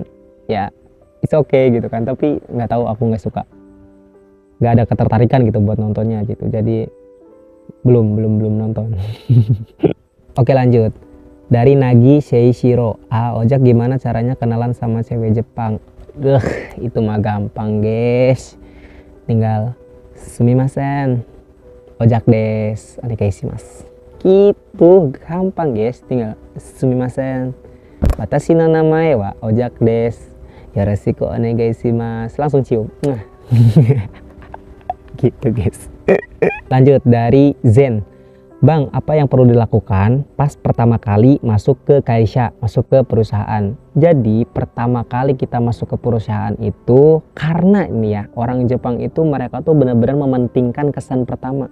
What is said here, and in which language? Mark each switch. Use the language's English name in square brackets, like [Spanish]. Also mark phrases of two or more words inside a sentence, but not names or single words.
[Indonesian] Ya [English] it's okay [Indonesian] gitu kan, tapi nggak tahu, aku nggak suka, nggak ada ketertarikan gitu buat nontonnya gitu. Jadi belum nonton. Oke lanjut dari Nagi Seishiro. Ojak gimana caranya kenalan sama cewek Jepang? Itu mah gampang guys, tinggal [Japanese] すみません オジャクです お願いします [Indonesian] gitu, gampang guys, tinggal [Japanese] すみません 私の名前はオジャクです よろしくお願いします, [Indonesian] langsung cium. Gitu guys. Lanjut dari Zen. Bang, apa yang perlu dilakukan pas pertama kali masuk ke kaisha, masuk ke perusahaan? Jadi pertama kali kita masuk ke perusahaan itu, karena ini ya, orang Jepang itu mereka tuh benar-benar mementingkan kesan pertama.